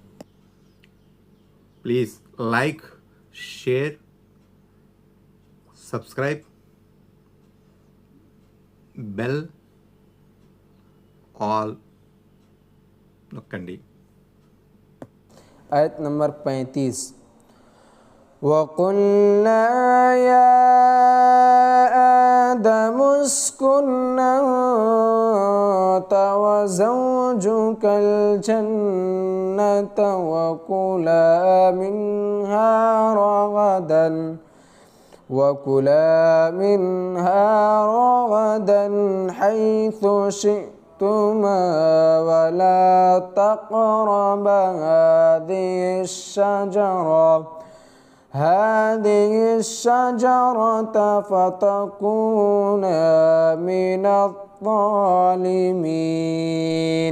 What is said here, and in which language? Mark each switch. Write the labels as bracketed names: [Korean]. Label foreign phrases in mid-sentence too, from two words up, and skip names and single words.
[English] please like, share, subscribe, bell all నొక్కండి. [Telugu] ఆయత్ నంబర్ [Arabic] 35 وَقُلْنَا يَا آدَمُ اسْكُنْ أَنْتَ وَزَوْجُكَ الْجَنَّةَ وَكُلَا مِنْهَا رَغَدًا حَيْثُ شِئْتُمَا وَلَا تَقْرَبَا هذه الشجرة فتكونا من الظالمين.